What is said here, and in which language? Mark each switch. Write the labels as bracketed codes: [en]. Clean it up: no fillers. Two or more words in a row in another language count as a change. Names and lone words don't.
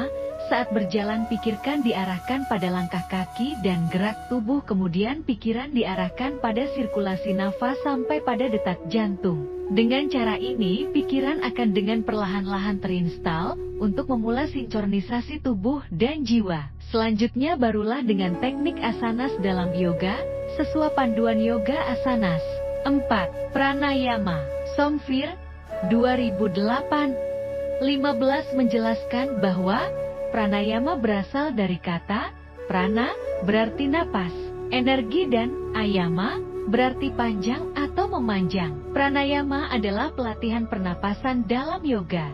[id] Saat berjalan pikirkan diarahkan pada langkah kaki dan gerak tubuh, kemudian pikiran diarahkan pada sirkulasi nafas sampai pada detak jantung. Dengan cara ini, pikiran akan dengan perlahan-lahan terinstal untuk memulai sinkronisasi tubuh dan jiwa. Selanjutnya barulah dengan teknik asanas dalam yoga, sesuai panduan yoga asanas. 4. Pranayama. Somfir 2008-15 menjelaskan bahwa pranayama berasal dari kata prana, berarti napas, energi, dan ayama berarti panjang atau memanjang. Pranayama adalah pelatihan pernapasan dalam yoga.